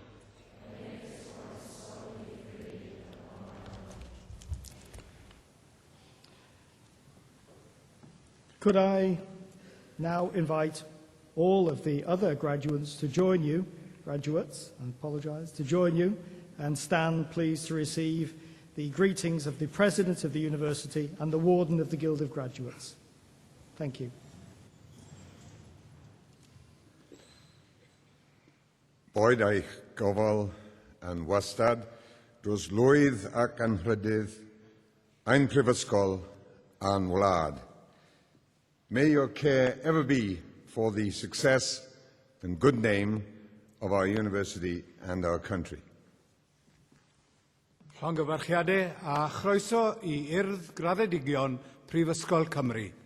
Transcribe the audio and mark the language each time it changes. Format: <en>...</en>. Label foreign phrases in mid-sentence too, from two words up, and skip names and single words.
<en>Could I now invite all of the other graduates to join you, to join you and stand please to receive the greetings of the President of the University and the Warden of the Guild of Graduates. Thank you.</en> <cy>Boed eich gofal yn wastad, dros lwydd ac anrhydydd, ein prifysgol a'n wlad.</cy> <en>May your care ever be for the success and good name of our university and our country.</en> <cy>Llongyfarchiadau a chroeso I Urdd Graddedigion Prifysgol Cymru.</cy>